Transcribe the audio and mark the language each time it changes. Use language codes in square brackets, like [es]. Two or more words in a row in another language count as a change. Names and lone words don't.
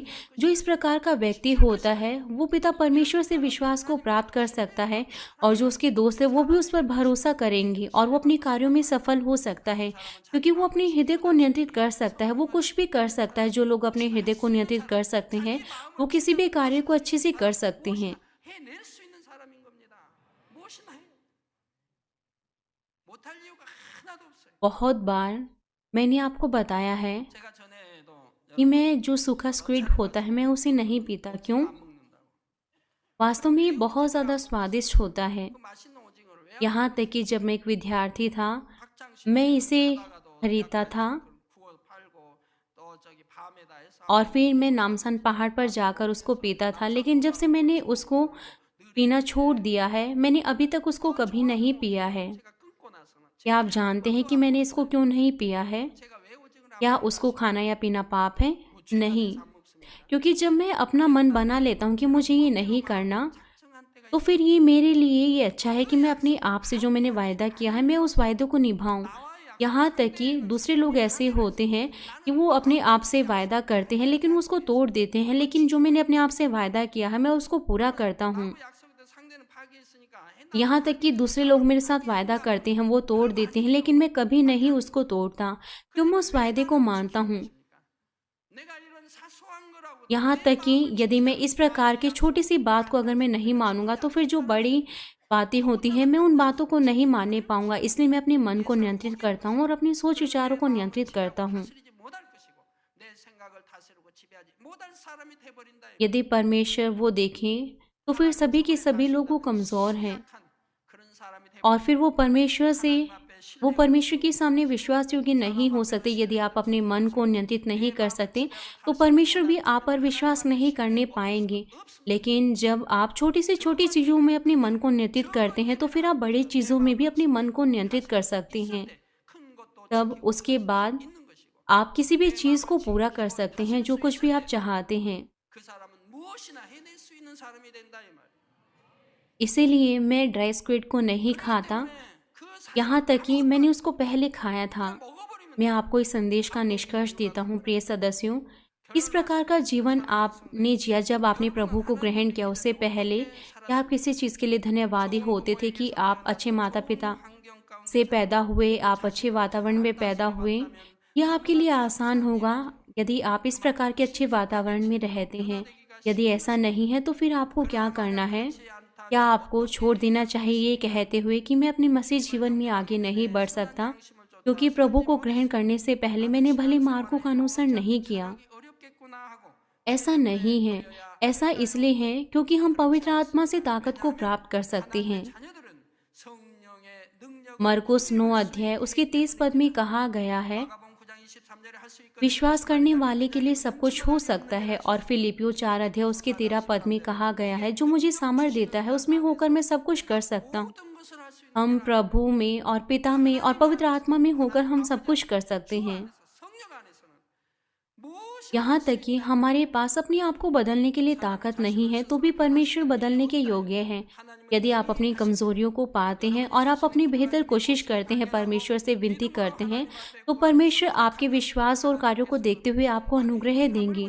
[hi] जो इस प्रकार का व्यक्ति होता है वो पिता परमेश्वर से विश्वास को प्राप्त कर सकता है, और जो उसके दोस्त है वो भी उस पर भरोसा करेंगे और वो अपने कार्यों में सफल हो सकता है, क्योंकि वो अपने हृदय को नियंत्रित कर सकता है। वो कुछ भी कर सकता है। जो लोग अपने हृदय को नियंत्रित कर सकते हैं वो किसी भी कार्य को अच्छे से कर सकते हैं। [ko] 해낼 수 있는 사람인 겁니다. 무엇이나 해요. 못할 이유가 하나도 없어요. [hi] बहुत बार मैंने आपको बताया है [ko] 제가 전에도 [hi] कि मैं जो सूखा स्क्विड होता है मैं उसे नहीं पीता। क्यों? [ko] 안 먹는다고. [hi] वास्तव में ये बहुत ज़्यादा स्वादिष्ट होता है। [ko] 그 맛있는 오징어를 왜 [hi] यहाँ तक कि जब मैं एक विद्यार्थी था [ko] 학창 [hi] मैं [ko] 시절에 [hi] इसे [ko] 가다가도 [hi] खरीदता [ko] 약간 [hi] था, [ko] 구워 팔고 또 저기 밤에다 해서 [hi] और फिर मैं नामसान पहाड़ पर जाकर उसको पीता था। लेकिन जब से मैंने उसको पीना छोड़ दिया है, मैंने अभी तक उसको कभी नहीं पिया है। [ko] 제가 끊고 나서는 [hi] क्या आप जानते हैं कि मैंने इसको क्यों नहीं पिया है? [ko] 제가 왜 오징어를 안 [hi] क्या [ko] 먹는다고 [hi] उसको खाना या पीना पाप है? [ko] 뭐 죄가 [hi] नहीं, [ko] 돼서 안 먹습니까? [hi] क्योंकि जब मैं अपना मन बना लेता हूँ कि मुझे ये नहीं करना, [ko] 작정한 때가 [hi] तो फिर ये मेरे लिए ये अच्छा है कि मैं अपने आप से जो मैंने वायदा किया है मैं उस वायदे को निभाऊं। यहाँ तक कि दूसरे लोग ऐसे होते हैं कि वो अपने आप से वायदा करते हैं लेकिन वो उसको तोड़ देते हैं, लेकिन जो मैंने अपने आप से वायदा किया है मैं उसको पूरा करता हूँ। [ko] 나하고 약속했던 상대는 파기했으니까 해나 [hi] यहाँ तक कि दूसरे लोग मेरे साथ वायदा करते हैं, वो तोड़ देते हैं, लेकिन मैं कभी नहीं उसको तोड़ता, क्यों? मैं उस वायदे को मानता हूँ। [ko] 내가 이런 사소한 거라고 [hi] यहाँ तक कि यदि मैं इस प्रकार की छोटी सी बात को अगर मैं नहीं मानूंगा तो फिर जो बड़ी बातें होती हैं मैं उन बातों को नहीं मानने पाऊंगा। इसलिए मैं अपने मन को नियंत्रित करता हूँ और अपने सोच विचारों को नियंत्रित करता हूँ। [ko] 다스리지 못할 것이고 내 생각을 다스리고 지배하지 못할 사람이 돼 버린다. [hi] यदि परमेश्वर वो देखें तो फिर सभी के सभी लोग वो कमज़ोर हैं, [ko] 그런 사람이 돼 [hi] और फिर वो परमेश्वर के सामने विश्वास योग्य नहीं हो सकते। यदि आप अपने मन को नियंत्रित नहीं कर सकते तो परमेश्वर भी आप पर विश्वास नहीं करने पाएंगे। लेकिन जब आप छोटी से छोटी चीज़ों में अपने मन को नियंत्रित करते हैं तो फिर आप बड़ी चीज़ों में भी अपने मन को नियंत्रित कर सकते हैं। [ko] 큰 것도 [hi] तब उसके बाद [ko] 있는 것이고 [hi] आप किसी भी चीज़ को पूरा कर सकते हैं जो कुछ भी आप चाहते हैं। [ko] 그 사람은 무엇이나 해낼 수 있는 사람이 된다 이 말. [hi] इसीलिए मैं [en] dry squid [hi] को नहीं खाता, [ko] 그 [hi] यहाँ तक कि मैंने उसको पहले खाया था। [ko] 먹어버리면 [hi] मैं आपको इस संदेश का निष्कर्ष देता हूँ प्रिय सदस्यों। इस प्रकार का जीवन आपने जिया जब आपने प्रभु को ग्रहण किया। उससे पहले क्या आप किसी चीज़ के लिए धन्यवादी होते थे कि आप अच्छे माता पिता [ko] 환경 가운데 [hi] से पैदा हुए, आप अच्छे वातावरण में पैदा हुए? यह आपके लिए आसान होगा यदि आप इस प्रकार के अच्छे वातावरण में रहते हैं। यदि ऐसा नहीं है तो फिर आपको क्या करना है? क्या आपको छोड़ देना चाहिए ये कहते हुए कि मैं अपने मसीह जीवन में आगे नहीं बढ़ सकता क्योंकि प्रभु को ग्रहण करने से पहले मैंने भले मार्गों का अनुसरण नहीं किया? [ko] 어렵겠구나 하고 [hi] ऐसा नहीं है। ऐसा इसलिए है क्योंकि हम पवित्र आत्मा से ताकत को प्राप्त कर सकते हैं। [ko] 자녀들은 성령의 능력을 [hi] मरकुस 9 अध्याय उसके 30 पद में कहा गया है, [ko] 마가복음 9장 23절에 할 수 있거든. [hi] विश्वास करने वाले के लिए सब कुछ हो सकता है। और फिलिपियो 4 अध्याय उसके 13 पद में कहा गया है, जो मुझे सामर्थ देता है उसमें होकर मैं सब कुछ कर सकता हूँ। [ko] 모든 것을 할 수 있는 [hi] हम प्रभु में और पिता में और पवित्र आत्मा में होकर हम सब कुछ कर सकते हैं। [ko] 성령 안에서는 무엇이 [hi] यहाँ तक कि हमारे पास अपने आप को बदलने के लिए ताकत नहीं है तो भी परमेश्वर बदलने के योग्य है। यदि आप अपनी कमजोरियों को पाते हैं और आप अपनी बेहतर कोशिश करते हैं, परमेश्वर से विनती करते हैं, तो परमेश्वर आपके विश्वास और कार्यों को देखते हुए आपको अनुग्रह देंगे।